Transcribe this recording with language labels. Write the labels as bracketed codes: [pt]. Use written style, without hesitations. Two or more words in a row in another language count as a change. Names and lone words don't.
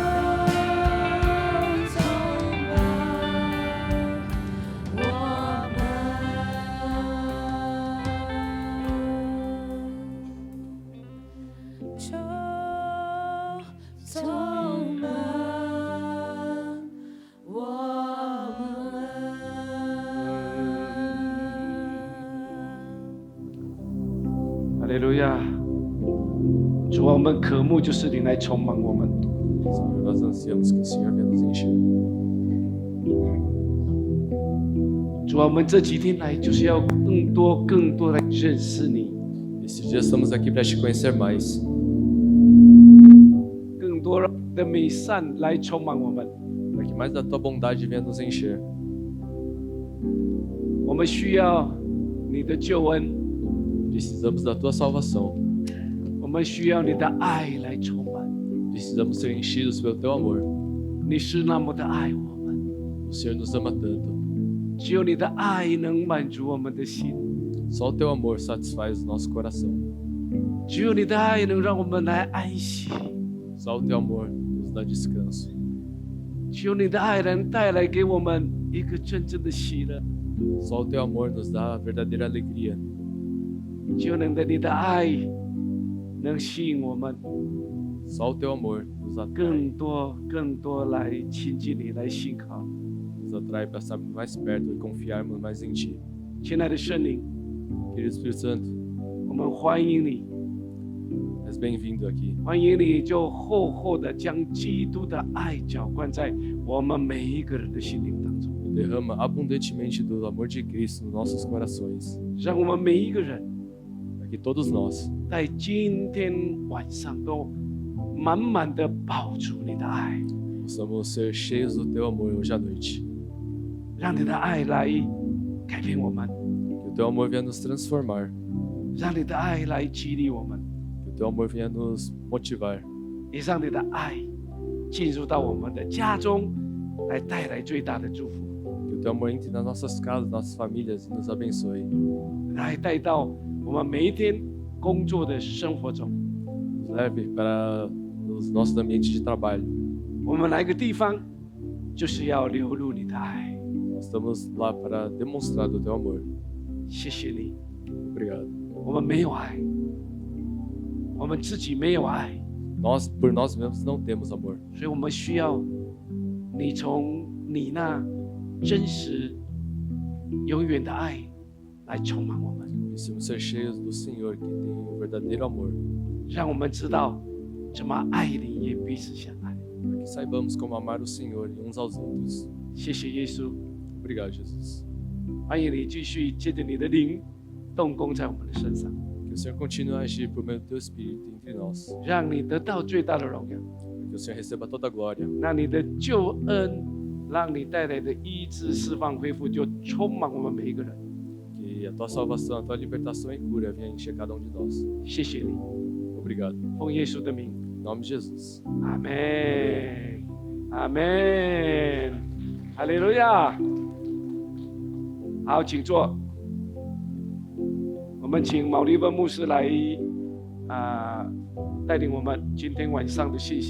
[zh] 充满我们，就充满我们。哈利路亚！主啊，我们渴慕就是你来充满我们。 [pt] Senhor, nós ansiamos que o Senhor venha nos encher. [zh] 主啊，我们这几天来就是要更多来认识你， [pt] Esses dias estamos aqui para te conhecer mais, [zh] 更多的美善来充满我们。 [pt] para que mais da tua bondade venha nos encher. [zh] 我们需要你的救恩， [pt] Precisamos da tua salvação. [zh] 我们需要你的爱来充满。 [pt] Precisamos ser enchidos pelo teu amor. [zh] 你是那么的爱我们， [pt] O Senhor nos ama tanto. [zh] 只有你的爱能满足我们的心， [pt] Só o teu amor satisfaz o nosso coração. [zh] 只有你的爱能让我们来安息， [pt] Só o teu amor nos dá descanso. [zh] 只有你的爱能带来给我们一个真正的喜乐， [pt] Só o teu amor nos dá a verdadeira alegria. [zh] 只有你的爱能吸引我们 [pt] Só o teu amor nos atrai, [zh] 更多来亲近你，来信靠。 [pt] nos atrai para estarmos mais perto e confiarmos mais em ti. [zh] 亲爱的圣灵， [pt] Querido Espírito Santo, [zh] 我们欢迎你， [pt] és bem-vindo aqui. [zh] 欢迎你就厚的将基督的爱浇灌在我们每一个人的心灵当中， [pt] Derrama abundantemente do amor de Cristo nos nossos corações, [zh] 让我们每一个人 [pt] para que todos nós [zh] 在今天晚上都满满的饱足你的爱， [pt] possamos ser cheios do teu amor hoje à noite. [zh] 让你的爱来改变我们， [pt] Que o teu amor venha nos transformar, [zh] 让你的爱来激励我们， [pt] que o teu amor venha nos motivar, [zh] 也让你的爱进入到我们的家中，来带来最大的祝福， [pt] que o teu amor entre nas nossas casas, nossas famílias e nos abençoe. [zh] 来带到我们每一天工作的生活中。 [pt] Nos leve para os nossos ambientes de trabalho. [zh] 我们来个地方，就是要流露你的爱。 [pt] Nós estamos lá para demonstrar do teu amor. [zh] 谢谢你， [pt] Obrigado. [zh] 我们没有爱，我们自己没有爱， [pt] Nós, por nós mesmos, não temos amor. [zh] 所以我们需要你从你那真实、永远的爱来充满我们， [pt] Precisamos ser cheios do Senhor, que tem o verdadeiro amor, [zh] 让我们知道怎么爱你，也彼此相爱。 [pt] para que saibamos como amar o Senhor e uns aos outros. [zh] 谢谢耶稣， [pt] Obrigado, Jesus. [zh] 欢迎你继续借着你的灵动工在我们的身上， [pt] Que o Senhor continue a agir por meio do teu Espírito entre nós. [zh] 让你得到最大的荣耀， [pt] Que o Senhor receba toda a glória. [zh] 让你的救恩，让你带来的医治、释放、恢复，就充满我们每一个人。 [pt] Que a tua salvação, a tua libertação e cura venha encher cada de nós. [zh] 谢谢你， [pt] Obrigado. [zh] 奉耶稣的名， [pt] Em nome de Jesus. [zh] 阿门，阿门，哈利路亚。好，请坐。我们请毛利文牧师来带领我们今天晚上的信息。